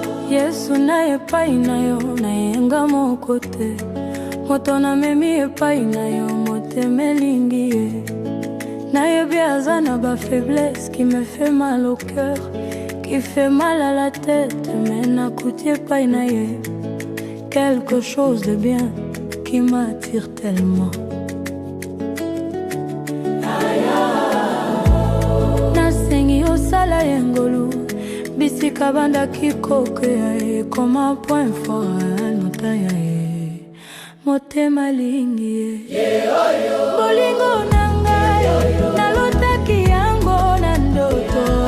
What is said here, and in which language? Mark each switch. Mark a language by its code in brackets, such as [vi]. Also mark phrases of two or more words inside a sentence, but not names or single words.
[ln] Yesu, na epai na yo, nayenga moko te. Moto namemi epai na yo, motema elingi ye. Nayebi aza na ba faiblesse [fr] qui me fait mal au cœur, qui fait mal à la tête, mais [ln] nakuti epai na ye. [fr] Quelque chose de bien qui m'attire tellement. [ln] Nasengi osala ye ngolu, bisika banda kikoko ya ye, koma [fr] point fort [ln] ya nota ya ye. Motema alingi ye. Bolingo na ngai, nalotaki yango na ndoto.